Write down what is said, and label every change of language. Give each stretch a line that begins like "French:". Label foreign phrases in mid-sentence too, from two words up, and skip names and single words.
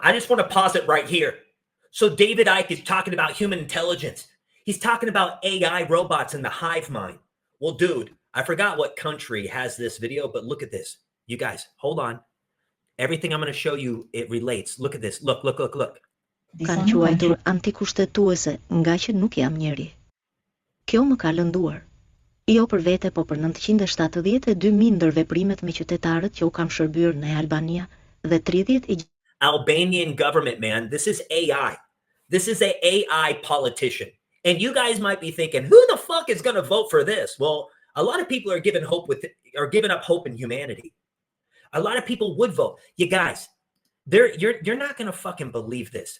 English: I just want to pause it right here. So David Icke is talking about human intelligence. He's talking about AI robots in the hive mind. Well, dude, I forgot what country has this video, but look at this. You guys, hold on. Everything I'm going to show you, it relates. Look at this. Look.
Albanian: Kanë quajtur antikushtetuese nga që nuk jam njeri. Kjo më ka lënduar. Jo për vete, po për 972.000 ndër veprimet me qytetarët që u kam shërbyer në Albania dhe 30
English: Albanian government, man. This is AI. This is an AI politician. And you guys might be thinking, who the fuck is going to vote for this? Well, a lot of people are giving up hope in humanity. A lot of people would vote. You guys, You're not gonna fucking believe this.